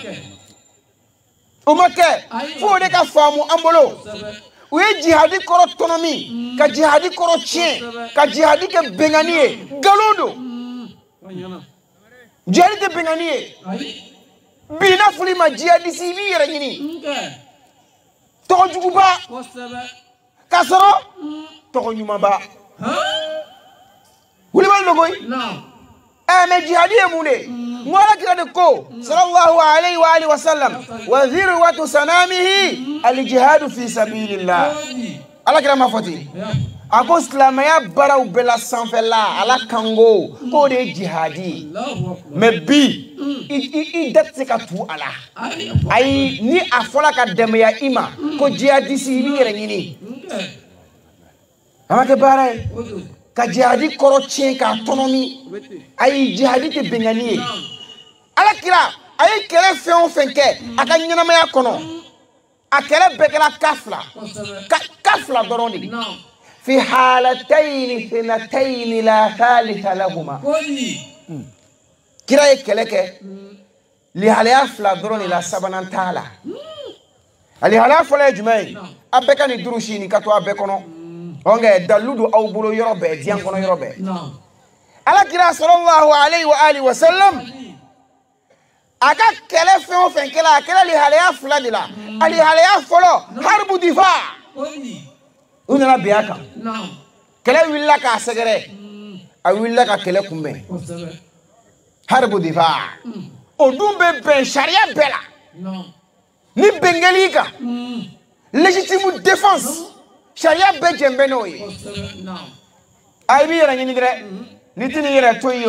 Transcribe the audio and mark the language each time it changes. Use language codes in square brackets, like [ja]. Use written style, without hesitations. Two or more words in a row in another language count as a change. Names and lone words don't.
[bm] f'o de ka faamu an bolo u ye jihadi kɔrɔ tɔnɔ min ka jihadi kɔrɔ tiɲɛ ka jihadi kɛ bɛnkanni ye nkalon don jihadi tɛ bɛnkanni ye bi n'a fɔr'i ma jihadisi i b'i yɛrɛ ɲini tɔgɔjuguba k'a sɔrɔ tɔgɔɲumanba wulibali don koyi mais jihadi ye mun de n ko Alakira de ko [ar] صلى الله عليه وآله وسلم وذروة سنامه الجهاد في سبيل الله [bm] Alakira ma fɔ ten a ko silamɛya baaraw bɛɛ la sanfɛla ala kango k'o de ye jihadi mais bi i da tɛ se ka tu a la ayi ni a fɔra ka dɛmɛya i ma ko jihadisi i b'i yɛrɛ ɲini a ma kɛ baara ye ka jihadi kɔrɔ tiɲɛ k'a tɔnɔmi ayi jihadi tɛ bɛnkanni ye Alakira a ye kɛlɛ fɛn o fɛn kɛ a ka ɲɛnamaya kɔnɔ a kɛlɛ bɛɛ kɛra ka fila dɔrɔn de [ar] في حالتين اثنتين لا ثالثة لهما [bm] kira ye kɛlɛ kɛ lihalaya fila dɔrɔn de la sabanan t'a la a lihalaya fɔlɔ ye jumɛn ye a bɛɛ ka nin durusi nin ka to a bɛɛ kɔnɔ nka dalilu don aw bolo yɔrɔ bɛɛ diɲɛ kɔnɔ yɔrɔ bɛɛ Alakira [ar] صلى الله عليه وآله وسلم [bm] a ka kɛlɛ fɛn o fɛn kɛla a kɛra lihalaya fila de la a lihalaya fɔlɔ [ar] حرب دفاع [bm] u nana bin a kan kɛlɛ wulila k'a sɛgɛrɛ a wulila ka kɛlɛ kunbɛn [ar] حرب دفاع [bm] o dun bɛ bɛn sariya bɛɛ la ni bɛnkɛli kan [fr] légitime défense [bm] sariya bɛɛ jɛn bɛ n'o ye a i b'i yɛrɛ ɲini dɛrɛ ni tɛ n'i yɛrɛ to yen